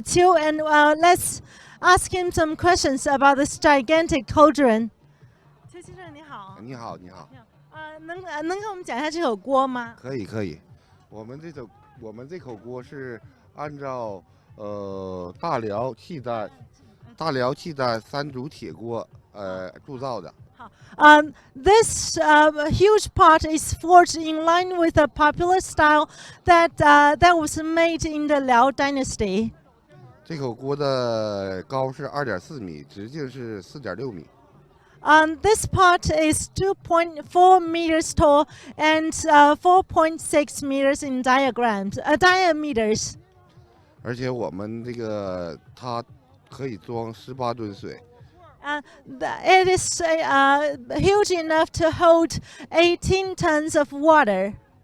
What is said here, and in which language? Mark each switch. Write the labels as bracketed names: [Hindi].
[English] Qiu, and let's ask him some questions about this gigantic cauldron. [Chinese] 邱先生你好。你好，你好。能跟我们讲一下这口锅吗？可以，可以。我们这口锅是按照大辽契丹3组铁锅铸造的。 [English] This huge pot is forged in line with a popular style that was made in the Liao dynasty. [Chinese] 这口锅的高是2.4米，直径是4.6米。 [English] This pot is 2.4 meters tall and 4.6 meters in diameters. [Chinese] 而且我们这个它可以装18吨水。 [English] It is huge enough to hold 18 tons of water.